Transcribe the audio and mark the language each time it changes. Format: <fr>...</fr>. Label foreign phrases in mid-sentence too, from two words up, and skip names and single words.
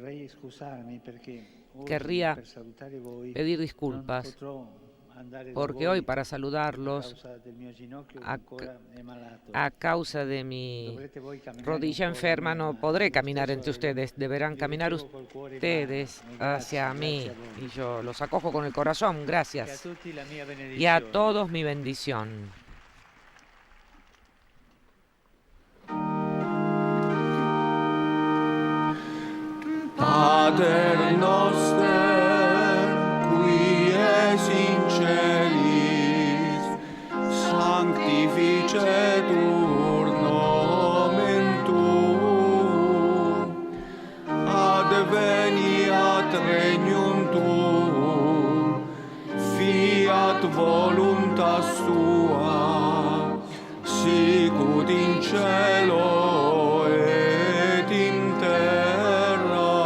<es>Querría pedir disculpas porque hoy, para saludarlos, a causa de mi rodilla enferma, no podré caminar entre ustedes. Deberán caminar ustedes hacia mí y yo los acojo con el corazón. Gracias. Y a todos mi bendición.</es> <la>Pater noster, qui es in celis, sanctificetur nomen tuum, adveniat regnum tuum, fiat voluntas tua, sicut in cielo et in terra.</la>